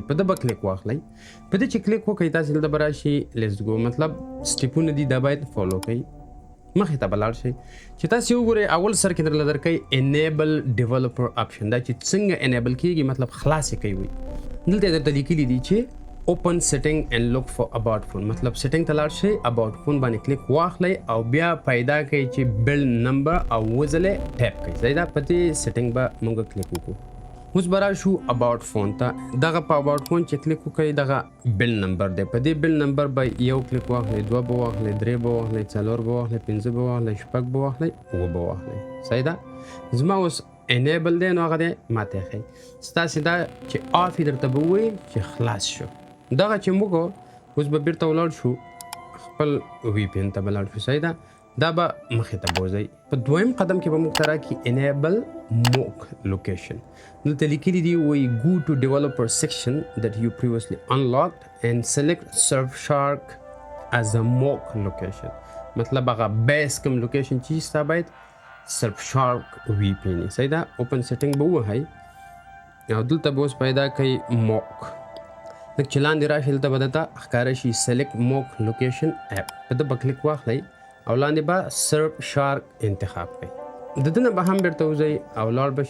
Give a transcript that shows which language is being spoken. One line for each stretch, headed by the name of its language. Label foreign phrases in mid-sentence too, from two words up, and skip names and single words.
Pashto: په دې به کلیک واخلئ. په دې چې کلیک وکړئ تاسو دلته به راشي
English: let's go,
Pashto: مطلب سټیپونه دي دا باید فالو کړئ. مخې ته به لاړ شئ. چې تاسو وګورئ اول سر کې درله درکوي
English: enable developer option.
Pashto: دا چې څنګه انیبل کیږي مطلب خلاص یې کوي. دلته درته لیکلي دي چې
English: open setting and look for about phone،
Pashto: مطلب سیټینګ ته لاړ شئ،
English: about phone
Pashto: باندې کلیک واخلئ او بیا پیدا کوي چې
English: build number
Pashto: او وزلې ټیپ کوي. صحیح ده؟ په دې سیټینګ به موږ کلیک وکړو. اوس به راشو
English: about phone
Pashto: ته. دغه په
English: about phone
Pashto: چې کلیک وکړئ دغه
English: build number
Pashto: دی. په دې
English: build number
Pashto: به یو کلیک واخلئ، دوه به واخلئ، درې به واخلئ، څلور به واخلئ، پنځه به واخلئ، شپږ به واخلئ، اووه به واخلئ. صحیح ده؟ زما اوس انیبل دی نو هغه دی ماته ښیي. ستاسې دا چې آف یې درته به ووایي چې خلاص شو. دغه چې موږ اوس به بیرته ولاړ شو خپل VPN ته به لاړ شو. صحیح ده؟ دا به مخې ته بوځئ. په دویم قدم کې به موږ ته راکړي
English: enable mock location.
Pashto: دلته لیکلي دي وایي
English: go to developer section that you previously unlocked and select Surfshark as a mock location.
Pashto: مطلب هغه بیس کوم لوکیشن چې ستا باید Surfshark VPN. صحیح ده؟
English: open setting
Pashto: به ووهئ او دلته به اوس پیدا کوي موک. لکه چې لاندې راشي دلته به درته ښکاره شي
English: select mock location app
Pashto: په ده به کلیک واخلئ او لاندې به سرف شارک انتخاب کړئ د ده نه به هم بیرته وځئ او لاړ به